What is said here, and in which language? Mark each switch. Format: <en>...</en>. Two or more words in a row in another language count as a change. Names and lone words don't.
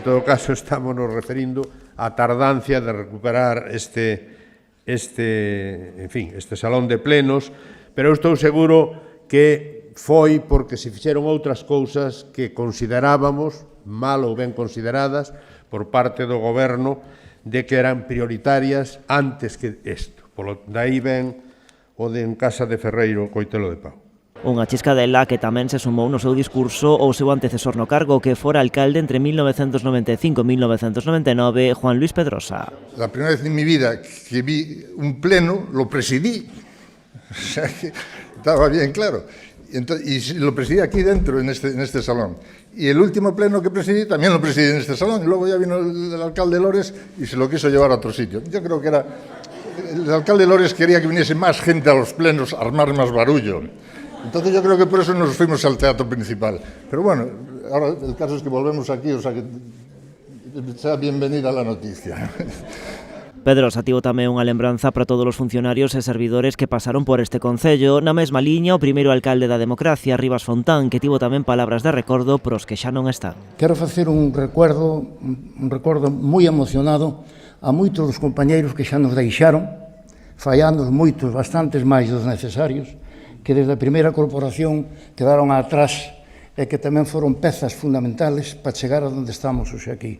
<gl>En todo caso, estamos nos referindo á tardancia de recuperar este Salón de Plenos, pero eu estou seguro que foi porque se fixeron outras cousas que considerábamos, mal ou ben consideradas, por parte do goberno, de que eran prioritarias antes que isto. Daí ven o de en Casa de Ferreiro, Coitelo de Pau. Unha chiscadela que tamén se sumou no seu discurso o seu antecesor no cargo, que fora alcalde entre 1995 e 1999, Juan Luis Pedrosa.</gl> <es>La primera vez en mi vida que vi un pleno, lo presidí. O sea que estaba bien claro. Y lo presidí aquí dentro, en este salón. Y el último pleno que presidí también lo presidí en este salón. Y luego ya vino el alcalde Lores y se lo quiso llevar a otro sitio. Yo creo que el alcalde Lores quería que viniese más gente a los plenos a armar más barullo. Entonces yo creo que por eso nos fuimos al teatro principal. Pero bueno, ahora el caso es que volvemos aquí, o sea que sea bienvenida la noticia.</es> <gl>Pedrosa tivo tamén unha lembranza para todos os funcionarios e servidores que pasaron por este Concello. Na mesma liña, o primeiro alcalde da democracia, Rivas Fontán, que tivo tamén palabras de recordo pros que xa non están. Quero facer un recordo moi emocionado a moitos dos compañeiros que xa nos deixaron, fallando moitos, bastantes máis dos necesarios, que desde a primeira corporación quedaron atrás e que tamén foron pezas fundamentales para chegar a onde estamos hoxe aquí.</gl>